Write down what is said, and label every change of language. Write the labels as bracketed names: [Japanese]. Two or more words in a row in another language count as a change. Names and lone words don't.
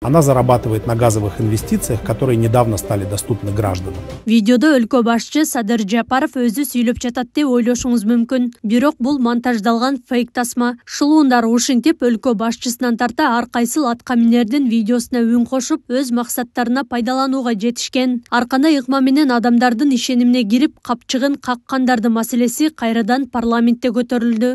[Russian] Она зарабатывает на газовых инвестициях, которые недавно стали доступны гражданам. [Kyrgyz] Видеодо өлкө башчы Садыр Жапаров өзү сүйлөп жатат деп ойлошуңуз мүмкүн. Бирок бул монтаждалган фейк тасма. Шылуундар ушинтип өлкө башчысынан тарта ар кайсыл аткаминердин видеосуна үн кошуп, өз максаттарына пайдаланууга жетишкен. Аркандай ыкма менен адамдардын ишенимине кирип, капчыгын каккандардын маселеси кайрадан парламентте көтөрүлдү.